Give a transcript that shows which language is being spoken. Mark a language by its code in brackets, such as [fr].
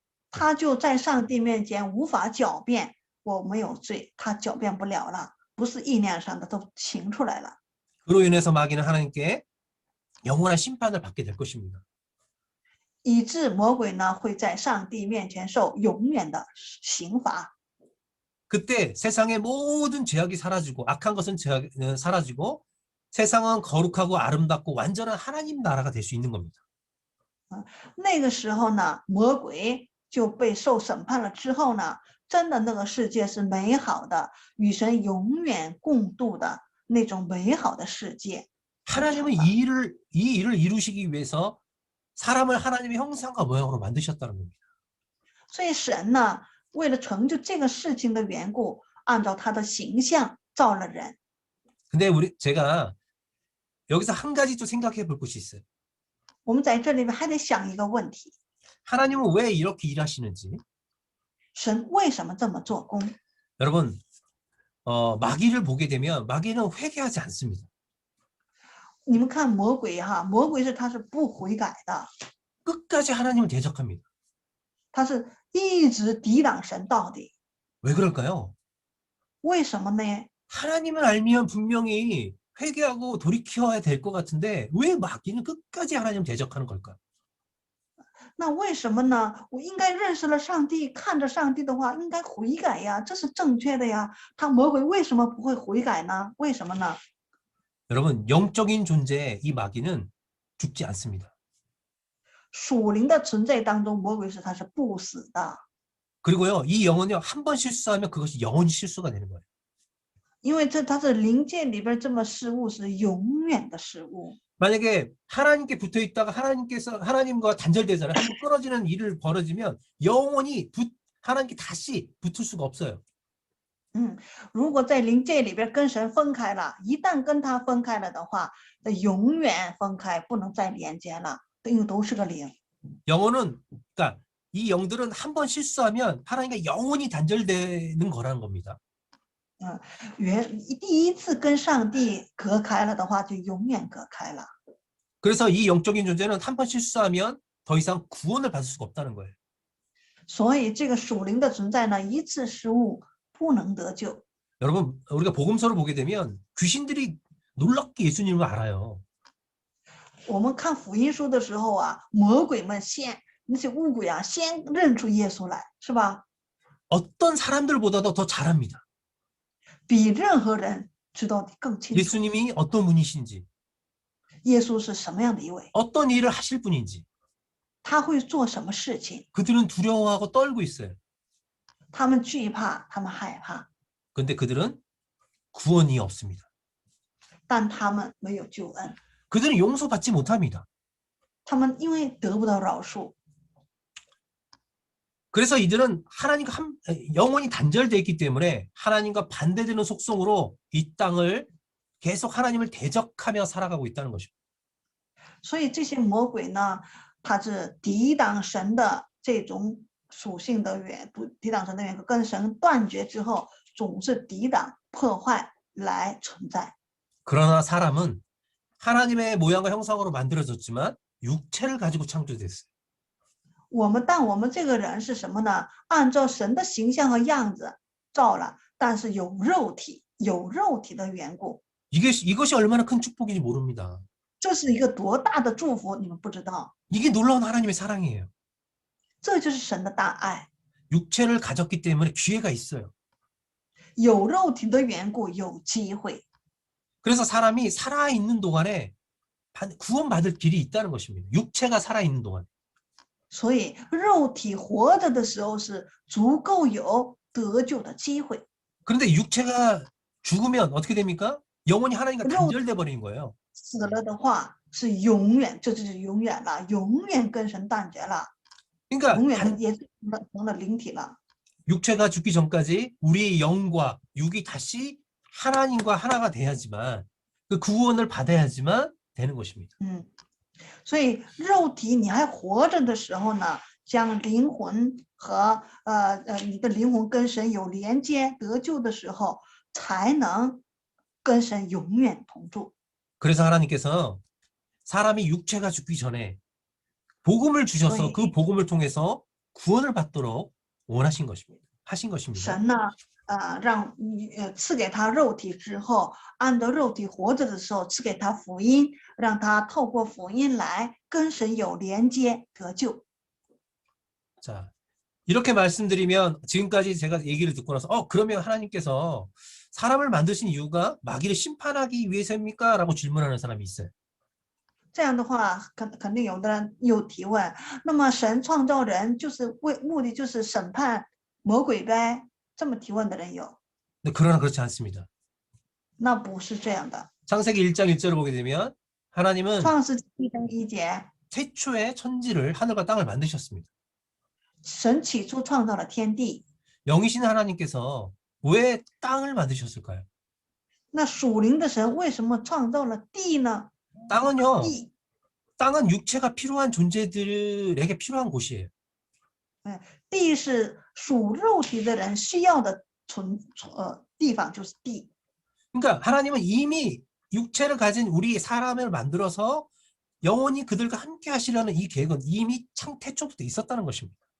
[zh] 他就在上帝面前无法狡辩，我没有罪，他狡辩不了了，不是意念上的都行出来了。 [ko] 그로 인해서 마귀는 하나님께 영원한 심판을 받게 될 것입니다. [zh] 以致魔鬼呢会在上帝面前受永远的刑罚。 [ko] 그때 세상의 모든 죄악이 사라지고 악한 것은 사라지고 세상은 거룩하고 아름답고 완전한 하나님 나라가 될 수 있는 겁니다. [zh] 那个时候呢，魔鬼就被受审判了之后呢，真的那个世界是美好的，与神永远共度的那种美好的世界。 [ko] 하나님은 이 일을 이루시기 위해서 사람을 하나님의 형상과 모양으로 만드셨다는 겁니다. [zh] 所以神呢，为了成就这个事情的缘故，按照他的形象造了人。 [ko] 근데 제가 여기서 한 가지 좀 생각해 볼 것이 있어요. [zh] 我们在这里面还得想一个问题： [ko] 하나님은 왜 이렇게 일하시는지. [zh] 神为什么这么做工？ [ko] 여러분, 마귀를 보게 되면 마귀는 회개하지 않습니다. [zh] 你们看魔鬼哈，魔鬼他是不悔改的， [ko] 끝까지 하나님을 대적합니다. [zh] 他是一直抵挡神到底。 [ko] 왜 그럴까요? [zh] 为什么呢？ [ko] 하나님을 알면 분명히 회개하고 돌이켜야 될 것 같은데 왜 마귀는 끝까지 하나님을 대적하는 걸까요? [zh] 那为什么呢？我应该认识了上帝，看着上帝的话，应该悔改呀，这是正确的呀。他魔鬼为什么不会悔改呢？为什么呢？ [ko] 여러분, 영적인 존재의 이 마귀는 죽지 않습니다. [zh] 属灵的存在当中，魔鬼他是不死的， [ko] 그리고요, 이 영은요, 한 번 실수하면 그것이 영원히 실수가 되는 거예요. [zh] 因为他是灵界里边这么失误是永远的失误。 [ko] 만약에 하나님께 붙어 있다가 하나님과 단절되잖아요. 한번 끊어지는 일을 벌어지면 영원히 하나님께 다시 붙을 수가 없어요. [zh] 如果在灵界里边跟神分开了，一旦跟他分开了的话，那永远分开，不能再连接了，因为都是个灵。 [ko] 영혼은, 그러니까 이 영들은 한 번 실수하면 하나님과 영원히 단절되는 거라는 겁니다. [zh] 第一次跟上帝隔开了的话，就永远隔开了。 [ko] 그래서 이 영적인 존재는 한 번 실수하면 더 이상 구원을 받을 수가 없다는 거예요. [zh] 所以这个属灵的存在呢，一次失误不能得救。 [ko] 여러분, 우리가 복음서를 보게 되면 귀신들이 놀랍게 예수님을 알아요. [zh] 我们看福音书的时候啊，魔鬼们那些巫鬼啊，先认出耶稣来，是吧？ [ko] 어떤 사람들보다도 더 잘합니다. [zh] 比任何人知道的更清楚。 [ko] 예수님이 어떤 분이신지, [zh] 耶稣是什么样的一位？ [ko] 어떤 일을 하실 분인지. [zh] 他会做什么事情？ [ko] 그들은 두려워하고 떨고 있어요. [zh] 他们惧怕，他们害怕， [ko] 그런데 그들은 구원이 없습니다. [zh] 但他们没有救恩， [ko] 그들은 용서받지 못합니다. [zh] 他们因为得不到饶恕， [ko] 그래서 이들은 하나님과 영원히 단절되어 있기 때문에 하나님과 반대되는 속성으로 이 땅을 계속 하나님을 대적하며 살아가고 있다는 것입니다. [zh] 所以这些魔鬼呢，它是抵挡神的这种属性的抵挡神的缘故，跟神断绝之后，总是抵挡破坏来存在。 [ko] 그러나 사람은 하나님의 모양과 형상으로 만들어졌지만 육체를 가지고 창조됐어요. [zh] 但我们这个人是什么呢？按照神的形象和样子造了，但是有肉体的缘故， [ko] 이것이 얼마나 큰 축복인지 모릅니다. [zh] 这是一个多大的祝福，你们不知道。 [ko] 이게 놀라운 하나님의 사랑이에요. [zh] 这就是神的大爱， [ko] 육체를 가졌기 때문에 기회가 있어요. [zh] 有肉体的缘故有机会， [ko] 그래서 사람이 살아있는 동안에 구원받을 길이 있다는 것입니다. 육체가 살아있는 동안. [zh] 所以肉体活着的时候是足够有得救的机会。 [ko] 그런데 육체가 죽으면 어떻게 됩니까? 영원히 하나님과 [zh] 肉 [ko] 단절돼 버리는 거예요. [zh] 死了的话是永远，这就是永远了，永远跟神断绝了， [ko] 그러니까 [zh] 永远的也是成了灵体了。 [ko] 육체가 죽기 전까지 우리 영과 육이 다시 하나님과 하나가 돼야지만 그 구원을 받아야지만 되는 것입니다. [zh] 所以肉体你还活着的时候呢，将灵魂和你的灵魂跟神有连接得救的时候，才能跟神永远同住。 [ko] 그래서 하나님께서 사람이 육체가 죽기 전에 복음을 주셔서 그 복음을 통해서 구원을 받도록 원하신 것입니다. 하신 것입니다. [zh] 神呢，让赐给他肉体之后，按照肉体活着的时候，赐给他福音，让他透过福音来跟神有连接得救。 [ko] 자, 이렇게 말씀드리면 지금까지 제가 얘기를 듣고 나서 그러면 하나님께서 사람을 만드신 이유가 마귀를 심판하기 위해서입니까? 라고 질문하는 사람이 있어요. [zh] 这样的话，肯定有的人有提问。那么神创造人就是目的就是审判魔鬼呗？这么提问的人有。 [ko] 그러나 그렇지 않습니다. [zh] 那不是这样的。 [ko] 창세기 1장 1절을 보게 되면 하나님은 [zh] 创世纪1章1节， [ko] 태초에 천지를 하늘과 땅을 만드셨습니다. [zh] 神起初创造了天地。 [ko] 영이신 하나님께서 왜 땅을 만드셨을까요? [zh] 那属灵的神为什么创造了地呢？ [ko] 땅은요, [zh] 地 [ko] 땅은 육체가 필요한 존재들에게 필요한 곳이에요. [zh] 地是属肉体的人需要的地方，就是地。 [ko] 그러니까 하나님은 이미 육체를 가진 우리 사람을 만들어서 영원히 그들과 함께 하시려는 이 계획은 이미 태초부터 있었다는 것입니다.